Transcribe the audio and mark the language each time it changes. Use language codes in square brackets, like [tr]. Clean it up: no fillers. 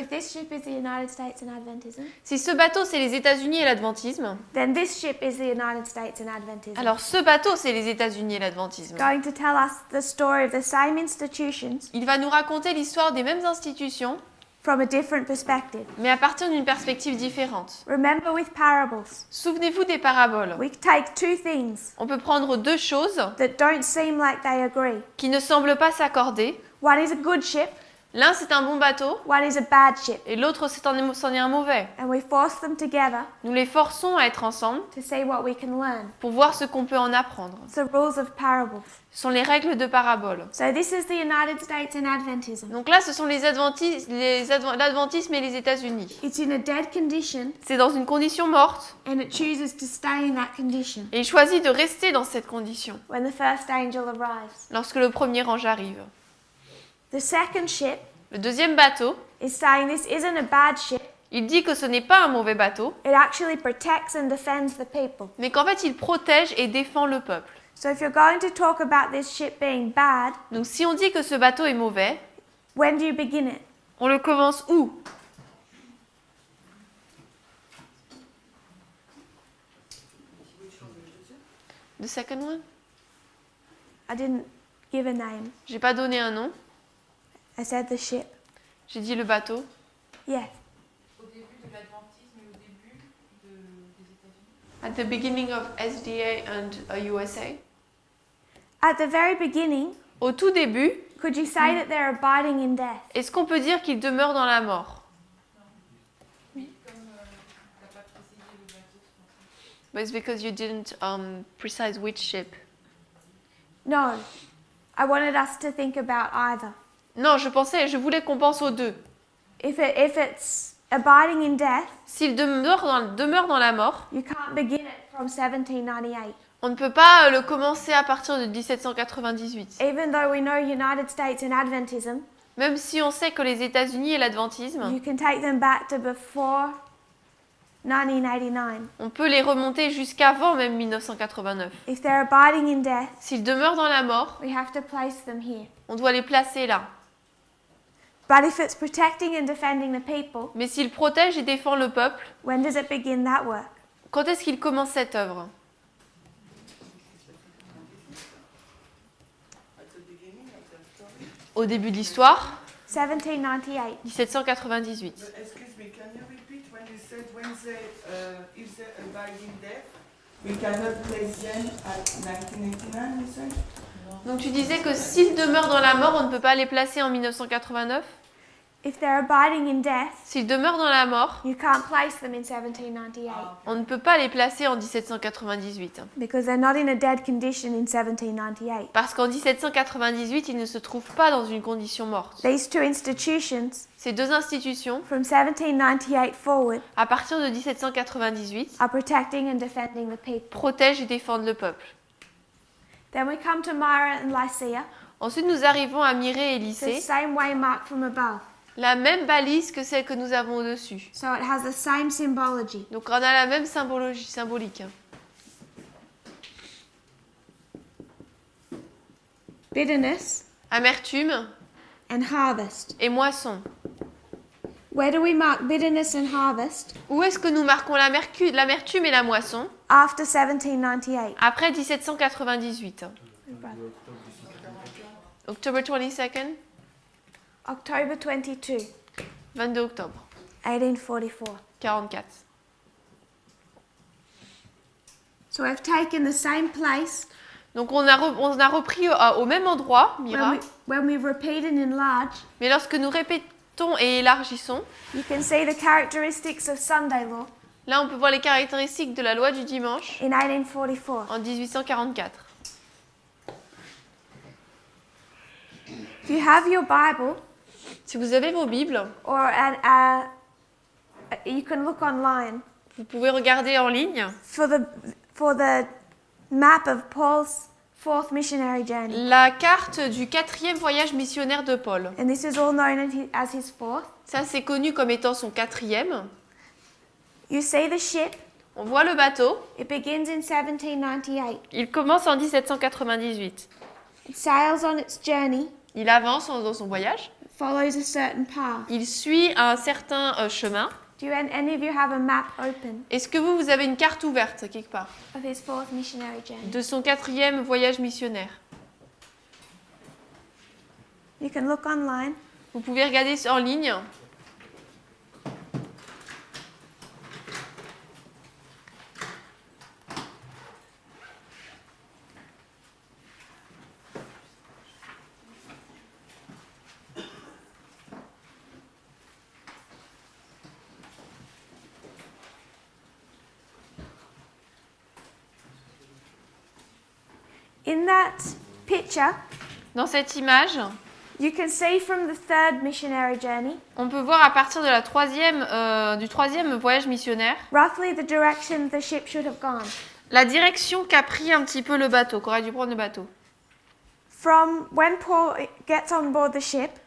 [en] if this ship is the United States and Adventism, [fr] Si ce bateau c'est les États-Unis et l'adventisme, [en] then this ship is the United States and Adventism. [fr] alors ce bateau c'est les États-Unis et l'adventisme. [en] Going to tell us the story of the same institutions [fr] Il va nous raconter l'histoire des mêmes institutions, [en] from a different perspective. [fr] mais à partir d'une perspective différente. [en] Remember with parables, [fr] Souvenez-vous des paraboles. [en] we take two things [fr] On peut prendre deux choses [en] that don't seem like they agree. [fr] qui ne semblent pas s'accorder. [en] One is a good ship, [fr] L'un c'est un bon bateau [en] one is a bad ship, [fr] et l'autre c'en est un mauvais. [en] and we force them together [fr] Nous les forçons à être ensemble [en] to see what we can learn. [fr] pour voir ce qu'on peut en apprendre. [en] It's the rules of parables. [fr] Ce sont les règles de parabole. [en] So this is the United States and Adventism. [fr] Donc là, ce sont l'adventisme et les États-Unis. [en] It's in a dead condition, [fr] C'est dans une condition morte [en] and it chooses to stay in that condition [fr] et il choisit de rester dans cette condition [en] when the first angel arrives. [fr] lorsque le premier ange arrive. [en] The second ship [fr] Le deuxième bateau, [en] is saying this isn't a bad ship. [fr] il dit que ce n'est pas un mauvais bateau, [en] It actually protects and defends the people. [fr] mais qu'en fait, il protège et défend le peuple. [en] So if you're going to talk about this ship being bad, [fr] Donc si on dit que ce bateau est mauvais, [en] when do you begin it? [fr] on le commence où? [en] The second one? I didn't give a name. [fr] J'ai pas donné un nom, [en] I said the ship. [fr] j'ai dit le bateau. [en] Yes. [fr] Au début de l'adventisme et au début des États-Unis. [en] At the beginning of SDA and USA. At the very beginning, [fr] Au tout début, [en] could you say that they're abiding in death? [fr] est-ce qu'on peut dire qu'il demeure dans la mort? Oui, comme t'as pas précisé le bateau, c'est pour ça. [en] But it's because you didn't precise which ship. No. I wanted us to think about either. [fr] Non, je voulais qu'on pense aux deux. [en] If it's abiding in death, [fr] S'il demeure dans la mort, [en] you can't begin it from 1798. [fr] on ne peut pas le commencer à partir de 1798. [en] Even though we know United States and Adventism, [fr] Même si on sait que les États-Unis et l'adventisme, [en] you can take them back to before 1989. [fr] on peut les remonter jusqu'avant même 1989. [en] If they're abiding in death, [fr] S'ils demeurent dans la mort, [en] we have to place them here. [fr] on doit les placer là. [en] But if it's protecting and defending the people, [fr] Mais s'il protège et défend le peuple, [en] when does it begin that work? [fr] quand est-ce qu'il commence cette œuvre? Au début de l'histoire, 1798. 1798. [en] But excuse me, can you repeat when you said if they abide in death, we cannot place them at 1989, you said? [fr] Donc tu disais que s'ils demeurent dans la mort, on ne peut pas les placer en 1989. [en] If they're abiding in death, [fr] S'ils demeurent dans la mort, [en] you can't place them in 1798 [fr] on ne peut pas les placer en 1798. [en] because they're not in a dead condition in 1798. [fr] Parce qu'en 1798, ils ne se trouvent pas dans une condition morte. [en] These two institutions, [fr] Ces deux institutions, [en] from 1798 forward, [fr] à partir de 1798, [en] are protecting and defending the people. [fr] protègent et défendent le peuple. [en] Then we come to Myra and Lycia, [fr] Ensuite, nous arrivons à Mirée et [en] the [fr] Lycée, [en] same way marked from above. [fr] la même balise que celle que nous avons au-dessus. [en] So it has the same symbology. [fr] Donc on a la même symbolique. [en] Bitterness [fr] Amertume [en] and harvest. [fr] et moisson. [en] Where do we mark bitterness and harvest? [fr] Où est-ce que nous marquons l'amertume et la moisson? [en] After 1798. [fr] Après 1798. [en] October 22nd, October 22, [fr] 22 octobre 1844. 44. [en] So we've taken the same place. [fr] Donc on a repris au même endroit, Mira, [en] When we repeat and enlarge, [fr] mais lorsque nous répétons et élargissons, [en] you can see the characteristics of Sunday law [fr] là on peut voir les caractéristiques de la loi du dimanche [en] in 1844. [fr] en 1844. [en] If you have your Bible, [fr] Si vous avez vos Bibles, [en] or you can look online [fr] vous pouvez regarder en ligne [en] for the map of Paul's fourth missionary journey. [fr] la carte du 4e voyage missionnaire de Paul. [en] And this is all known as his fourth. [fr] Ça, c'est connu comme étant son 4e. [en] You see the ship. [fr] On voit le bateau. [en] It begins in 1798. [fr] Il commence en 1798. [en] It sails on its journey, [fr] Il avance dans son voyage. [en] follows a certain path. [fr] Il suit un certain chemin. [en] Do any of you have a map open [fr] Est-ce que vous avez une carte ouverte quelque part [en] of his fourth missionary journey? [fr] de son 4e voyage missionnaire? [en] You can look online. [fr] Vous pouvez regarder en ligne. [en] In that picture, [fr] Dans cette image, [en] you can see from the third missionary journey [fr] on peut voir à partir de du 3e voyage missionnaire [en] roughly the direction the ship should have gone. [fr] la direction qu'a pris un petit peu le bateau, qu'aurait dû prendre le bateau. [en] From when Paul gets on board the ship,